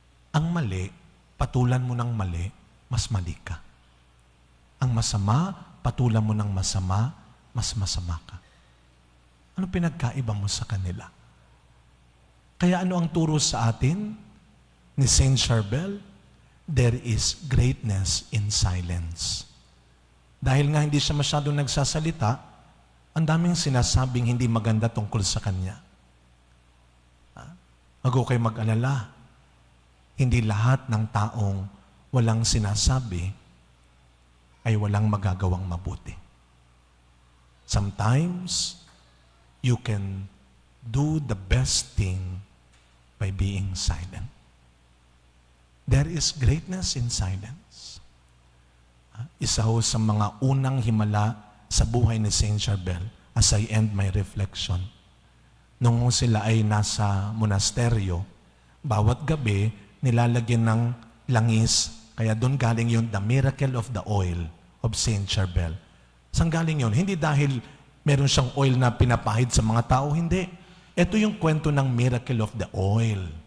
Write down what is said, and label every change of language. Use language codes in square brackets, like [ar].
[tl] Ang mali, patulan mo ng mali, mas mali ka. Ang masama, patulan mo ng masama, mas masama ka. Ano pinagkaiba mo sa kanila? Kaya ano ang turo sa atin ni Saint Charbel? [en] There is greatness in silence. [tl] Dahil nga hindi siya masyadong nagsasalita, ang daming sinasabing hindi maganda tungkol sa kanya. Wag kayo mag-alala. Hindi lahat ng taong walang sinasabi ay walang magagawang mabuti. [en] Sometimes, you can do the best thing by being silent. There is greatness in silence. [tl] Isa ho sa mga unang himala sa buhay ni Saint Charbel [en] as I end my reflection. [tl] Nung sila ay nasa monasteryo, bawat gabi nilalagyan ng langis. Kaya doon galing yun, [en] the miracle of the oil of Saint Charbel. [tl] Saan galing yun? Hindi dahil meron siyang oil na pinapahid sa mga tao, hindi. Ito yung kwento ng [en] miracle of the oil.